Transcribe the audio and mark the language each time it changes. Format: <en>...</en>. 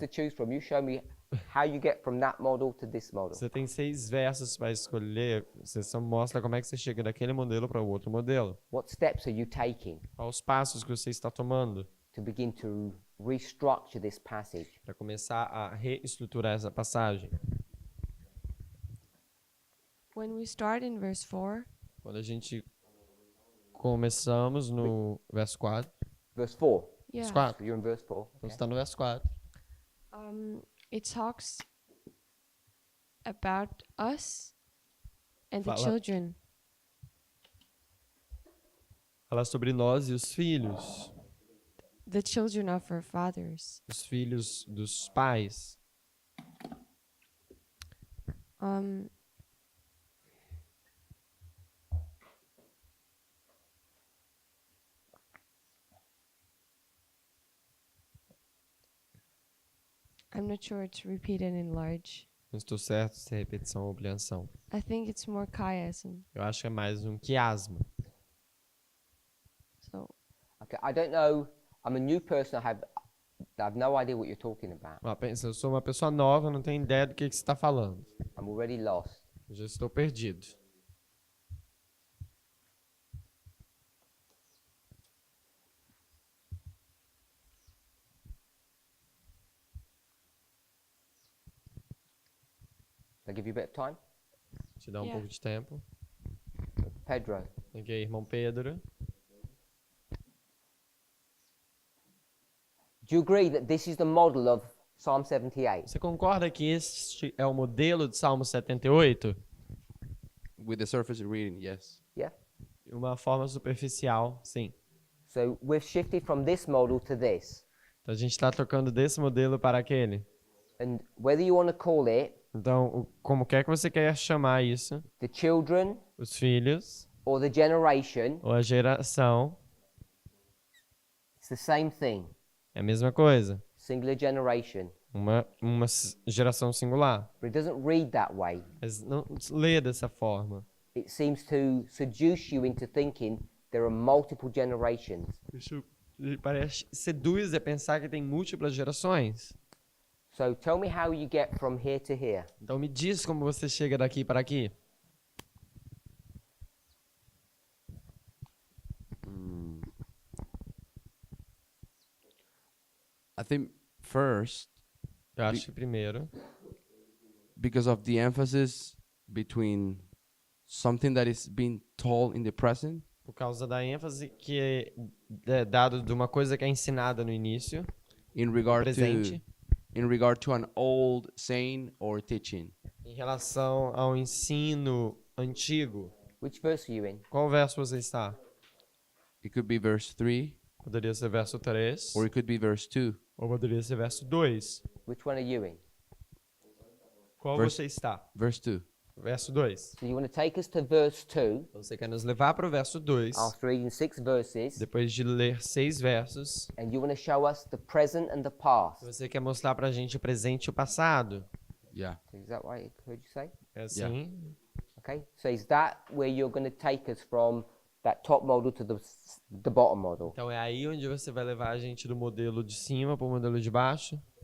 <en>to choose from. You show me how you get from that model to this model.</en> <pt>Você tem 6 versos para escolher. Você só mostra como é que você chega daquele modelo para o outro modelo.</pt> <en>What steps are you taking</en> <pt>Quais os passos que você está tomando</pt> <en>to begin to restructure this passage?</en> <pt>para começar a reestruturar essa passagem?</pt> <en>When we start in verse 4,</en> <pt>Quando a gente começamos no verso 4.</pt> <en>Verse 4. yeah,</en> <pt>Verso 4.</pt> <en>You're in verse 4.</en> <pt>Então está no verso 4.</pt> <en>it talks about us and the</en> <pt>Fala.</pt> <en>children.</en> <pt>Fala sobre nós e os filhos.</pt> <en>The children of our fathers.</en> <pt>Os filhos dos pais.</pt> <en>I'm not sure it's repeat and enlarge.</en> <pt>Não estou certo se é repetição ou ampliação.</pt> <en>I think it's more chiasm.</en> <pt>Eu acho que é mais um quiasmo.</pt> <en>So Okay, I don't know. I'm a new person. I have no idea what you're talking about.</en> <pt>Pensa, eu sou uma pessoa nova, eu não tenho ideia do que você está falando.</pt> <en>I'm already lost.</en> <pt>Eu já estou perdido.</pt> <en>I'll give you a bit of time.</en> <pt>Te dá um</pt> <en>Yeah.</en> <pt>pouco de tempo. Pedro. Ok, irmão Pedro.</pt> <en>Do you agree that this is the model of Psalm 78?</en> <pt>Você concorda que este é o modelo de Salmo 78?</pt> <en>With the surface reading, yes. Yeah?</en> <pt>De uma forma superficial, sim.</pt> <en>So we've shifted from this model to this.</en> <pt>Então a gente está trocando desse modelo para aquele.</pt> <en>And whether you want to call it</en> <pt>Então, como quer que você quer chamar isso,</pt> <en>the children</en> <pt>os filhos</pt> <en>or the generation,</en> <pt>ou a geração,</pt> <en>it's the same thing.</en> <pt>é a mesma coisa.</pt> <en>Singular generation.</en> <pt>Uma geração singular.</pt> <en>But it doesn't read that way.</en> <pt>Mas não se lê dessa forma.</pt> <en>It seems to seduce you into thinking there are multiple generations.</en> <pt>Isso parece seduz a pensar que tem múltiplas gerações.</pt> <en>So tell me how you get from here to here.</en> <pt>Então me diz como você chega daqui para aqui.</pt> <en>I think first,</en> <pt>Eu acho que primeiro,</pt> <en>because of the emphasis between something that is being told in the present</en> <pt>por causa da ênfase que é dado de uma coisa que é ensinada no início,</pt> <en>in regard</en> <pt>presente,</pt> <en>to an old saying or teaching.</en> <pt>em relação ao ensino antigo.</pt> <en>Which verse are you in?</en> <pt>Qual verso você está?</pt> <en>It could be verse 3</en> <pt>Poderia ser verso 3,</pt> <en>or it could be verse 2.</en> <pt>ou poderia ser verso 2.</pt> <en>Which one are you in?</en> <pt>Qual Verso- você está?</pt> <en>Verse 2.</en> <pt>Verso 2.</pt> <en>So you want to take us to verse 2</en> <pt>Então você quer nos levar para o verso 2,</pt> <en>after reading 6 verses,</en> <pt>depois de ler 6 versos.</pt> <en>and you want to show us the present and the past.</en> <pt>Você quer mostrar para a gente o presente e o passado.</pt> <en>Yeah. Is that what I heard you say?</en> <pt>É assim?</pt> <en>Okay. So is that where you're going to take us from that top model to the bottom model?</en> <pt>Então é aí onde você vai levar a gente do modelo de cima para o modelo de baixo?</pt>